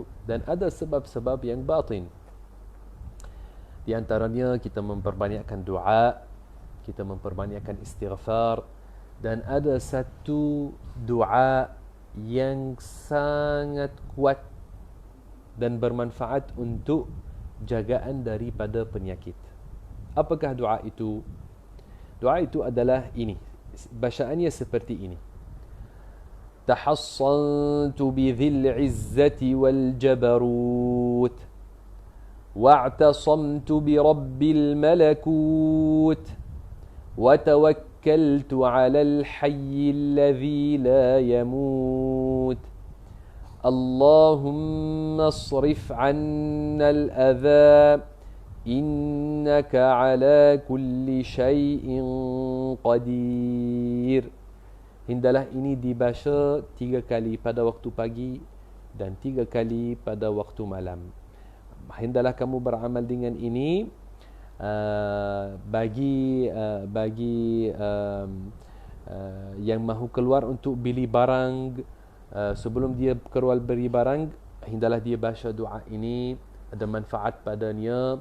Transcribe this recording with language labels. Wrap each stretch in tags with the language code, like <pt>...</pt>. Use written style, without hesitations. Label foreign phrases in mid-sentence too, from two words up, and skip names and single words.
<ms>Dan ada sebab-sebab yang batin. Di antaranya kita memperbanyakkan doa, kita memperbanyakkan istighfar, dan ada satu doa yang sangat kuat dan bermanfaat untuk jagaan daripada penyakit. Apakah doa itu? Doa itu adalah ini. Bacaannya seperti ini.</ms> <ar>تحصنت بذي العزة والجبروت واعتصمت برب الملكوت وتوكلت على الحي الذي لا يموت اللهم اصرف عنا الأذى إنك على كل شيء قدير.</ar> <ms>Hendalah ini dibaca 3 kali pada waktu pagi dan 3 kali pada waktu malam. Hendalah kamu beramal dengan ini bagi yang mahu keluar untuk beli barang, sebelum dia keluar beli barang, hendalah dia baca doa ini, ada manfaat padanya.</ms>